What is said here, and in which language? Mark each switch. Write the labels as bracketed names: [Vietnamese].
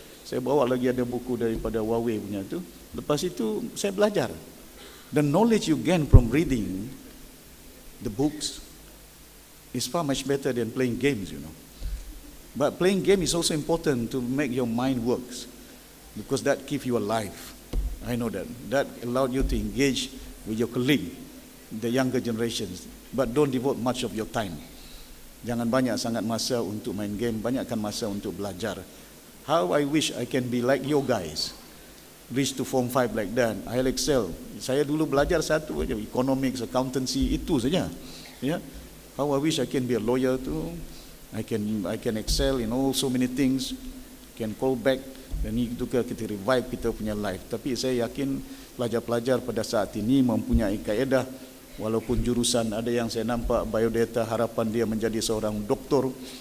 [Malay] Saya bawa lagi ada buku daripada Huawei punya tu. Lepas itu saya belajar. [English] The knowledge you gain from reading the books is far much better than playing games, you know. But playing game is also important to make your mind works, because that keeps you alive. I know that. That allowed you to engage with your colleague, the younger generations. But don't devote much of your time. [Malay] Jangan banyak sangat masa untuk main game, banyakkan masa untuk belajar. [English] How I wish I can be like you guys, reach to Form 5 like that. I'll excel. [Malay] Saya dulu belajar satu aja, economics, accountancy, itu saja. Yeah. [English] How I wish I can be a lawyer too. I can excel in all so many things. Can call back, [Malay] dan itu kita revive kita punya life. Tapi saya yakin pelajar-pelajar pada saat ini mempunyai kaedah. Walaupun jurusan ada yang saya nampak biodata, harapan dia menjadi seorang doktor.